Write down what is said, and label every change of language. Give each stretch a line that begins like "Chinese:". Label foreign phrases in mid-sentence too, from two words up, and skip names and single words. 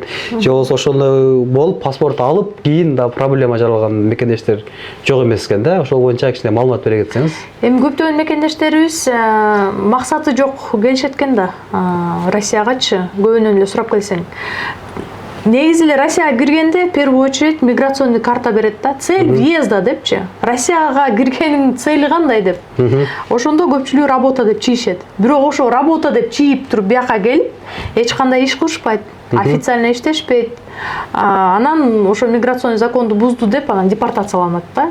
Kyrgyz: Же болбосо ошондой болуп паспорт алып, кийин да проблема жаралган мекендештер жок эмес экен да. Ошол боюнча кичине маалымат бере кетсеңиз. Эми көптөгөн мекендештерибиз максаты жок келишет экен да. Россиягачы көбүнөн эле сурап келсең. Негизи эле Россияга киргенде
Russian: в первую очередь миграционный карта берет
Kyrgyz: да,
Russian: цель въезда
Kyrgyz: депчи. Россияга киргенин цели кандай деп. Ошондо көпчүлүгү работа деп чийишет. Бирок ошо работа деп чийип туруп бияка келип, эч кандай иш кылышпайт, официально иштешпейт. Анан ошо миграционный законду бузду деп анан депортацияланат да.